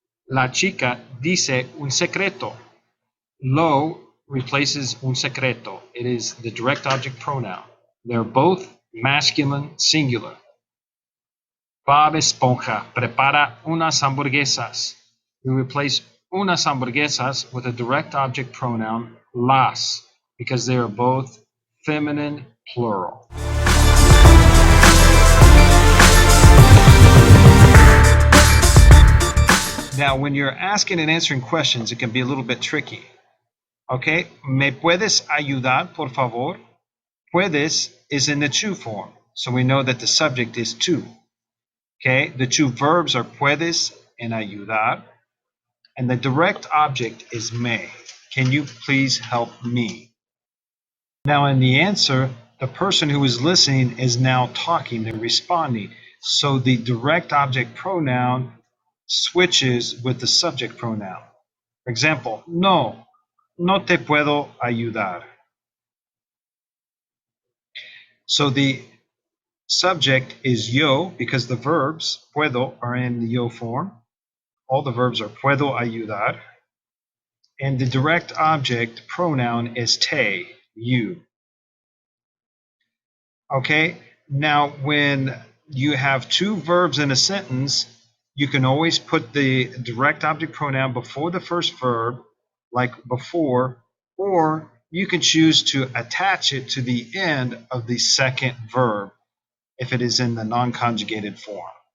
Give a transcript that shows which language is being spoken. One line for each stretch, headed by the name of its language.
Spanish: La chica dice un secreto. Lo
English: replaces
Spanish: un secreto.
English: It is the direct object pronoun. They're both masculine singular.
Spanish: Bob Esponja prepara unas hamburguesas.
English: We replace
Spanish: unas hamburguesas
English: with a direct object pronoun las, because they are both feminine plural. Now, when you're asking and answering questions, it can be a little bit tricky.
Spanish: Okay, ¿me puedes ayudar, por favor?
English: Puedes is in the to form, so we know that the subject is to. Okay, the two verbs are puedes and ayudar, and the direct object is me. Can you please help me? Now, in the answer, the person who is listening is now talking, they're responding. So the direct object pronoun switches with the subject pronoun. For example,
Spanish: no te puedo ayudar.
English: So the subject is yo because the verbs puedo are in the yo form. All the verbs are puedo ayudar. And the direct object pronoun is te, you. Okay, now when you have two verbs in a sentence, you can always put the direct object pronoun before the first verb, like before, or you can choose to attach it to the end of the second verb if it is in the non-conjugated form.